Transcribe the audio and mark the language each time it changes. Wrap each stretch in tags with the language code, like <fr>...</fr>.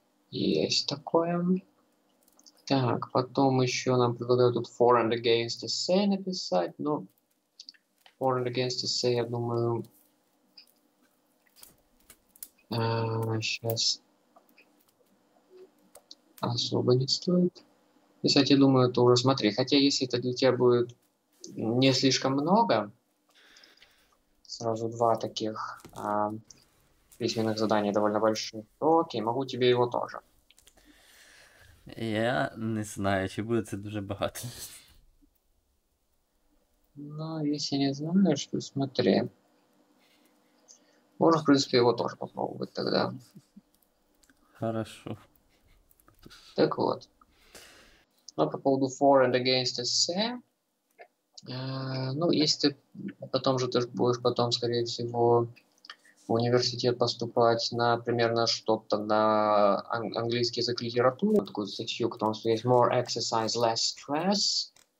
<ru>Есть такое. Так, потом еще нам предлагают тут</ru> <en>for and against essay</en> <ru>написать, но for and against essay, я думаю, сейчас особо не стоит. Кстати, думаю, это уже смотри. Хотя, если это для тебя будет не слишком много, сразу два таких письменных задания довольно больших, то окей, могу тебе его тоже.</ru> <uk>Я не знаю, чи буде це дуже багато.</uk> <ru>Но если не знаешь, то смотри. Можно, в принципе, его тоже попробовать тогда. Хорошо. Так вот. Ну, по поводу</ru> <en>for and against essay.</en> <ru>Ну, если ты потом же ты ж будешь потом, скорее всего, в университет поступать на примерно что-то на английский язык, литературу, такую статью, потому что есть</ru> <en>more exercise, less stress.</en>